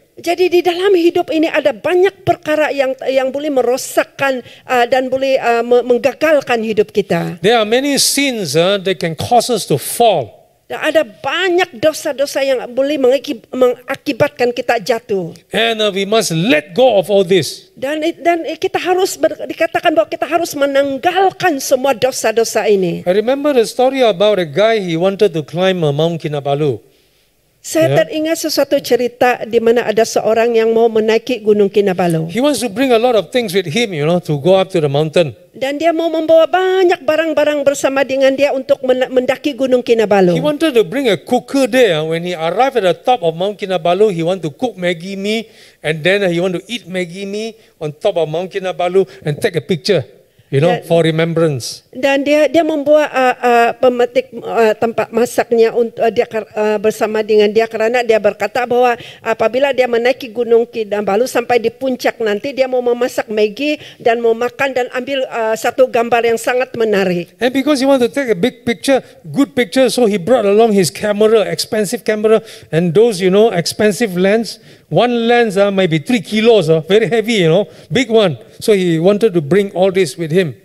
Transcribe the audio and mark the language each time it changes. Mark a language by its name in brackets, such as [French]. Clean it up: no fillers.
[Malay] Jadi di dalam hidup ini ada banyak perkara yang boleh merosakkan dan boleh menggagalkan hidup kita. [English] There are many sins that can cause us to fall. [Malay] Dan ada banyak dosa-dosa yang boleh mengakibatkan kita jatuh. [English] And we must let go of all this. [Malay] Dan kita harus dikatakan bahwa kita harus menanggalkan semua dosa-dosa ini. [English] I remember the story about a guy, he wanted to climb Mount Kinabalu. [Malay] Saya teringat sesuatu cerita di mana ada seorang yang mau menaiki Gunung Kinabalu. [English] He wants to bring a lot of things with him, to go up to the mountain. [Malay] Dan dia mau membawa banyak barang-barang bersama dengan dia untuk mendaki Gunung Kinabalu. [English] He wanted to bring a cooker there. When he arrived at the top of Mount Kinabalu, he want to cook Maggi mee, and then he want to eat Maggi mee on top of Mount Kinabalu and take a picture. For remembrance. [Malay] Dan dia membawa pemetik tempat masaknya untuk dia bersama dengan dia, karena dia berkata bahwa apabila dia menaiki Gunung Kinabalu sampai di puncak nanti dia mau memasak Maggi dan mau makan dan ambil satu gambar yang sangat menarik. [English] And because he want to take a big picture, good picture, so he brought along his camera, expensive camera, and those expensive lens. One lens might be 3 kilos, very heavy, big one. So he wanted to bring all this with him.